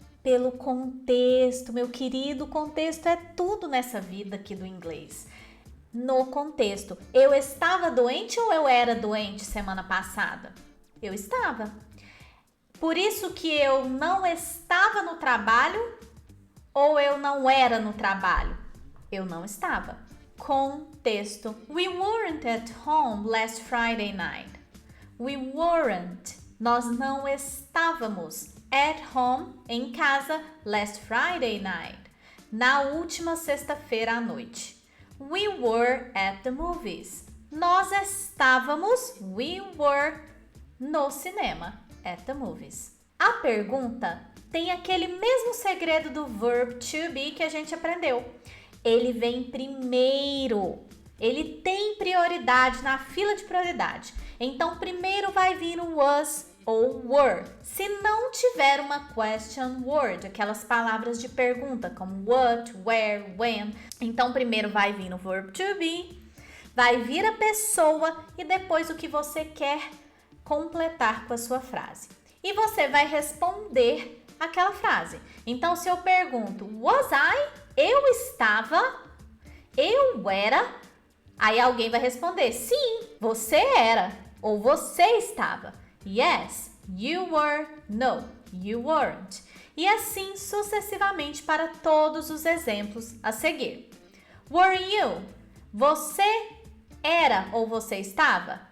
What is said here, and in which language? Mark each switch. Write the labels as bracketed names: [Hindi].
[Portuguese] Pelo contexto, meu querido, contexto é tudo nessa vida aqui do inglês. No contexto, eu estava doente ou eu era doente semana passada? Eu estava. Por isso que eu não estava no trabalho ou eu não era no trabalho? Eu não estava. Contexto. [English] We weren't at home last Friday night. We weren't. [Portuguese] Nós não estávamos [English] at home, [Portuguese] em casa, [English] last Friday night. [Portuguese] Na última sexta-feira à noite. [English] We were at the movies. [Portuguese] Nós estávamos, [English] we were, [Portuguese] no cinema, [English] at the movies. [Portuguese] A pergunta tem aquele mesmo segredo do verb to be que a gente aprendeu. Ele vem primeiro. Ele tem prioridade na fila de prioridade. Então, primeiro vai vir o was ou were. Se não tiver uma question word, aquelas palavras de pergunta como [English] what, where, when, [Portuguese] então primeiro vai vir o verb to be, vai vir a pessoa e depois o que você quer completar com a sua frase. E você vai responder aquela frase. Então, se eu pergunto, [English] was I? [Portuguese] Eu estava? Eu era? Aí alguém vai responder, sim, você era ou você estava. [English] Yes, you were. No, you weren't. [Portuguese] E assim sucessivamente para todos os exemplos a seguir. [English] Were you? [Portuguese] Você era ou você estava?